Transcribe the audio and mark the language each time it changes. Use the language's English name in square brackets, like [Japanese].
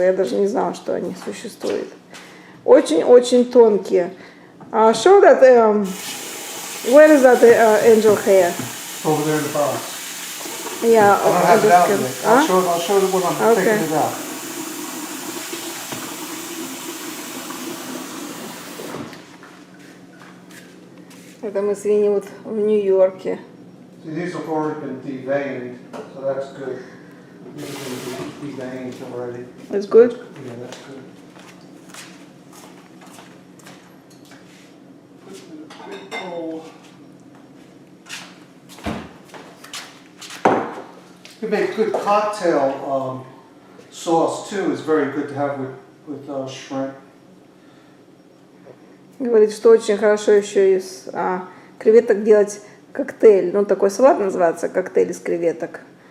[Russian] Я даже не знала, что они существуют. Очень-очень тонкие. [English] Show that, where is that angel hair? Over there in the box. Yeah, I don't have it out yet. I'll show it when I'm taking it out. [Russian] Это мы с Винни вот в Нью-Йорке. [English] See, these have already been deveined, so that's good. These have been deveined already. That's good? Yeah, that's good. Put it in a big bowl. You make good cocktail sauce too. It's very good to have with shrimp. [Russian] Говорит, что очень хорошо еще из креветок делать коктейль. Ну, такой салат называется, коктейль из креветок.